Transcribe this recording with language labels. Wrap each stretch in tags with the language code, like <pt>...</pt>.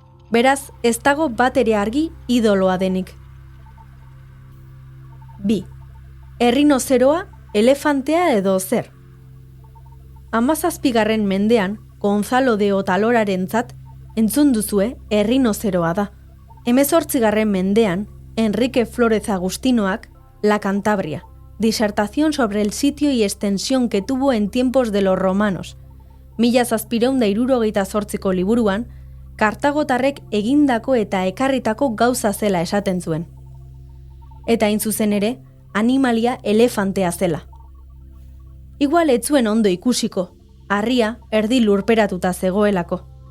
<eu>Beraz, ez dago bat ere argi idoloa denik. 2. Errinozeroa, elefantea edo zer. 17. mendean, Gonzalo de Otalorarentzat entzun duzue errinozeroa da. 18. mendean, Enrique Flórez Agustinoak,</eu> <es>La Cantabria, disertación sobre el sitio y extensión que tuvo en tiempos de los romanos.</es> <eu>1768ko liburuan, Kartagotarrek egindako eta ekarritako gauza zela esaten zuen. Eta hain zuzen ere, animalia elefantea zela. Igual ez zuen ondo ikusiko, harria erdi lurperatuta zegoelako.</eu>